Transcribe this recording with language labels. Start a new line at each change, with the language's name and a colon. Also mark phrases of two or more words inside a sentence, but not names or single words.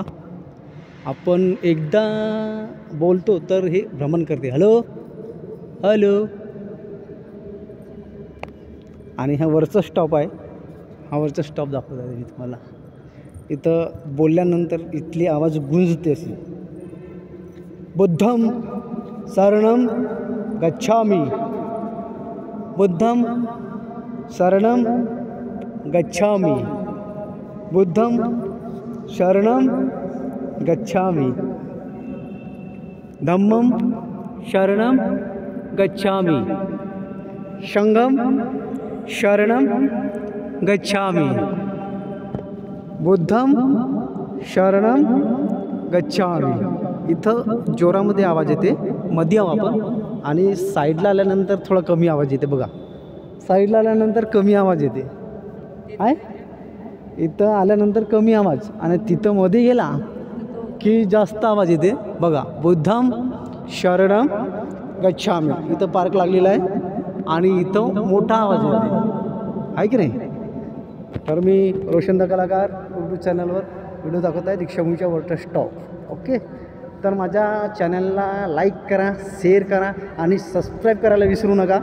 Marathi: आपण एकदा बोलतो तर हे भ्रमण करते.
English: hello hello.
Marathi: आणि हा वरचा स्टॉप आहे. हा वरचा स्टॉप दाखवत आहे मी तुम्हाला. इथं बोलल्यानंतर इथली आवाज गुंजते अशी.
Pali: बुद्धम शरणम गच्छामी. बुद्धम शरणम गच्छामी. बुद्धम शरणम गच्छामी. धम्मम शरणम गच्छामी. संघम शरणम गच्छामी. बुद्धम शरणम गच्छामी.
Marathi: इथं जोरामध्ये आवाज येते, मध्ये आहो आपण, आणि साईडला आल्यानंतर थोडा कमी आवाज येते बघा. साईडला आल्यानंतर कमी आवाज येते आहे. इथं आल्यानंतर कमी आवाज आणि तिथं मध्ये गेला की जास्त आवाज येते बघा.
Pali: बुद्धम शरणम गच्छामी.
Marathi: इथं पार्क लागलेला आहे आणि इथं मोठा आवाज येते आहे की नाही. तर मी रोशन द कलाकार उर्दू चॅनलवर व्हिडिओ दाखवत आहे दीक्षाभूमीच्या
English: water stop.
Marathi: ओके, तर माझ्या चॅनलला लाईक करा, शेअर करा आणि सबस्क्राईब करायला विसरू नका.